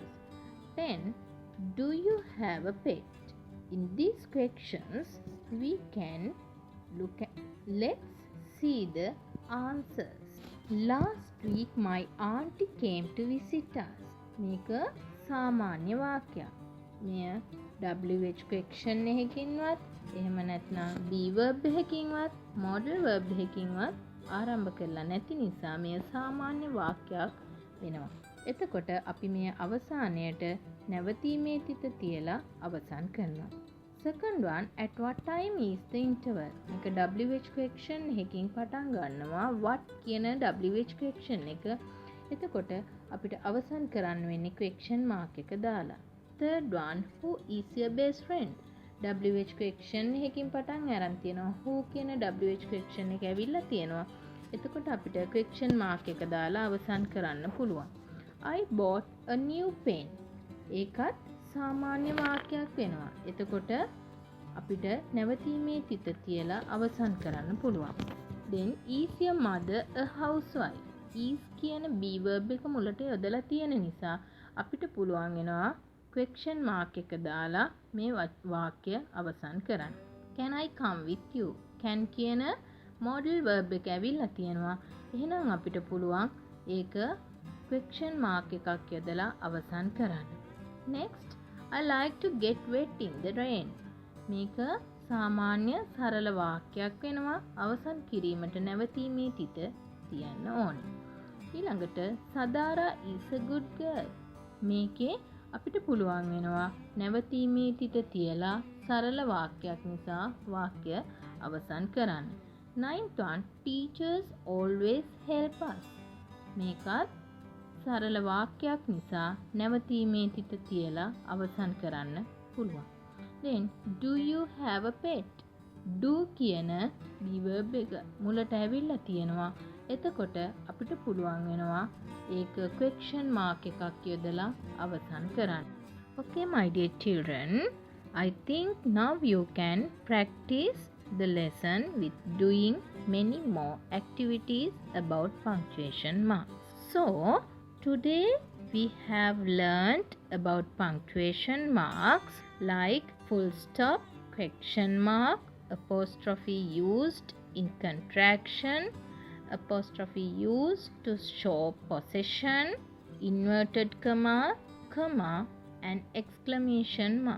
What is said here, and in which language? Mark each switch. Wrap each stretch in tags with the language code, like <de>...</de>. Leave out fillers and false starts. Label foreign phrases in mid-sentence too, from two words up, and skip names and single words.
<en>10. Do you have a pet? In these questions, we can look at. Let's see the answers. Last week, my auntie came to visit us.</en> <si>මේක සාමාන්‍ය වාක්‍යයක්. මෙය</si> <en>WH question</en> <si>එකකින්වත් එහෙම නැත්නම්</si> <en>be verb</en> <si>එකකින්වත්</si> <en>modal verb</en> <si>එකකින්වත් ආරම්භ කරලා නැති නිසා මෙය සාමාන්‍ය වාක්‍යයක් වෙනවා. එතකොට අපි මේ අවසානයට නැවතීමේ තිත තියලා අවසන් කරනවා.</si> <en>Second one, at what time is the interval?</en> <si>මේක</si> <en>WH question</en> <si>එකකින් පටන් ගන්නවා. what කියන</si> <en>WH question</en> <si>එක. එතකොට අපිට අවසන් කරන්න වෙන්නේ</si> <en>question mark</en> <si>එක දාලා.</si> <en>Third one, who is your best friend? WH question</en> <si>එකකින් පටන් අරන් තියෙනවා. who කියන</si> <en>WH question</en> <si>එක ඇවිල්ලා තියෙනවා. එතකොට අපිට</si> <en>question mark</en> <si>එක දාලා අවසන් කරන්න පුළුවන්.</si> <en>I bought a new pen.</en> <si>ඒකත් සාමාන්‍ය වාක්‍යයක් වෙනවා. එතකොට අපිට නැවතීමේ තිත තියලා අවසන් කරන්න පුළුවන්.</si> <en>Then is your mother a housewife?</en> <si>is කියන</si> <en>be verb</en> <si>එක මුලට යොදලා තියෙන නිසා අපිට පුළුවන් වෙනවා</si> <en>question mark</en> <si>එක දාලා මේ වාක්‍ය අවසන් කරන්න.</si> <en>Can I come with you? can කියන modal verb</en> <si>එක ඇවිල්ලා තියෙනවා. එහෙනම් අපිට පුළුවන් ඒක</si> <en>question mark</en> <si>එකක් යොදලා අවසන් කරන්න.</si> <en>Next, I like to get wet in the rain.</en> <si>මේක සාමාන්‍ය සරල වාක්‍යයක් වෙනවා. අවසන් කිරීමට නැවතීමේ තිත තියන්න ඕනේ. ඊළඟට</si> <en>Sadara is a good girl.</en> <si>මේකේ අපිට පුළුවන් වෙනවා නැවතීමේ තිත තියලා සරල වාක්‍යයක් නිසා වාක්‍ය අවසන් කරන්න.</si> <en>9th one, teachers always help us.</en> <si>මේකත් සරල වාක්‍යයක් නිසා නැවතීමේ තිත තියලා අවසන් කරන්න පුළුවන්.</si> <en>Then, do you have a pet? do කියන be verb</en> <si>එක මුලට ඇවිල්ලා තියෙනවා. එතකොට අපිට පුළුවන් වෙනවා ඒක</si> <en>question mark</en> <si>එකක් යොදලා අවසන් කරන්න.</si> <en>Okay, my dear children, I think now you can practice the lesson with doing many more activities about punctuation marks. So, today we have learnt about punctuation marks like full stop, question mark, apostrophe used in contraction, apostrophe used to show possession, inverted comma, comma, and exclamation mark.</en>